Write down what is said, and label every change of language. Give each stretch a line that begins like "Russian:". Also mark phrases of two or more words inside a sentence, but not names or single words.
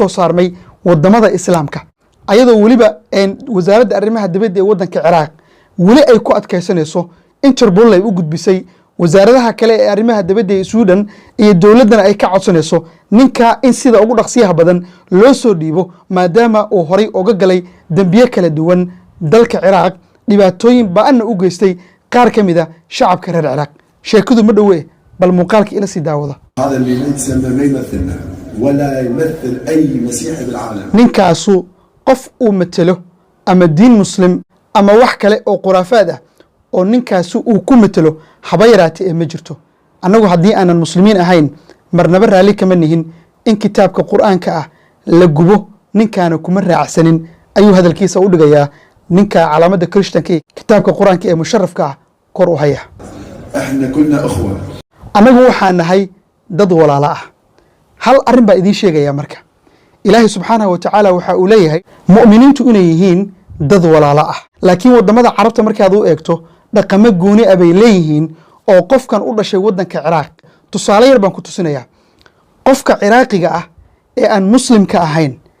Somali: soo saarmay wadamada islaamka ayadoo weliba wasaaradda arrimaha dibadda ee waddanka ciraaq weli ay ku adkaysanayso interpol ay u gudbisay wasaaradaha kale ee arrimaha dibadda ee Suudan iyo dowladana ay ka codsanayso ninka in sida ugu dhaqsiyaha badan loo soo dhiibo maadaama uu horay uga galay dambiye kala duwan dalka Ciraaq dhibaatooyin ba'an u geystay qaar kamida shacabka reer Ciraaq sheekadu ma dhawe bal muuqaalka ila si daawada
Arabic: هذا اللي ليس ما يمثلنا ولا يمثل أي مسيحي بالعالم
Somali: ninkaasu qof uu matalo ama diin muslim ama wax kale oo quraafaad ah oo ninkaasu uu ku matalo haba yaraatee ee ma jirto annagu haddii aanan muslimiin ahayn marnaba raalli kama nihin in kitaabka qur'aanka ah la gubo ninkaana kuma raacsanin ayuu hadalkiisa u dhigayaa ninka calaamadda kirishtanka kitaabka qur'aanka ee musharrafka ah kor u haya
Arabic: احنا كلنا اخوه
Somali: annagu waxaan nahay dad walaalo ah hal arrin baa idiin sheegaya marka ilaahay
Arabic: سبحانه وتعالى
Somali: waxa uu leeyahay mu'miniintu inay yihiin dad walaalo ah laakiin wadamada carabta markaad u eegto dhaqamo gooni ah bay leeyihiin oo qofkan u dhashay waddanka Ciraaq tusaale yar baan ku tusinayaa qofka Ciraaqiga ah ee aan muslimka ahayn